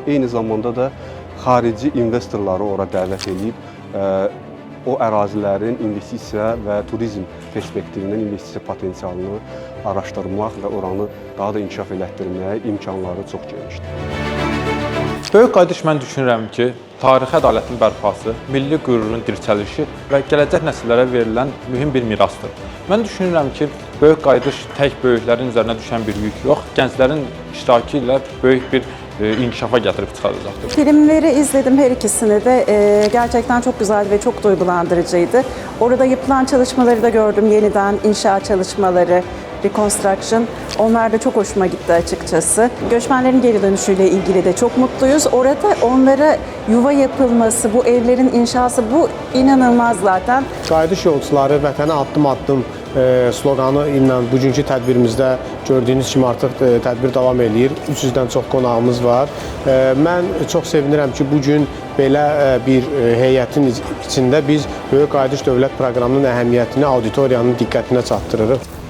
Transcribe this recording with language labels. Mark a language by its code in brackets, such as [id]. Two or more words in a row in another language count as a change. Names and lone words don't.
[az] Eyni zamanda da xarici investorları ora dəvət edib o ərazilərin investisiya və turizm perspektivindən investisiya potensialını araşdırmaq və oranı daha da inkişaf elətdirmək imkanları çox genişdir. Böyük qayıdış mən düşünürəm ki, tarixi ədalətin bərpası, milli qürurun dirçəlişi və gələcək nəsillərə verilən mühüm bir mirasdır. Mən düşünürəm ki, böyük qayıdış tək böyüklərin üzərinə düşən bir yük yox, gənclərin iştirakı ilə böyük bir inkişafa [tr] getirip çıkaracaktır. Filmleri izledim her ikisini de. Gerçekten çok güzel ve çok duygulandırıcıydı. Orada yapılan çalışmaları da gördüm. Yeniden inşaat çalışmaları, reconstruction. Onlar da çok hoşuma gitti açıkçası. Göçmenlerin geri dönüşüyle ilgili de çok mutluyuz. Orada onlara yuva yapılması, bu evlerin inşası, bu inanılmaz zaten. [az] Qayıdış yolcuları vətənə addım-addım sloqanı ilə bugünkü tədbirimizdə gördüyünüz kimi artıq tədbir davam edir. 300-dən çox qonağımız var. Mən çox sevinirəm ki, bugün belə bir heyətin içində biz Böyük Qayıdış Dövlət Proqramının əhəmiyyətini auditoriyanın diqqətinə çatdırırıq.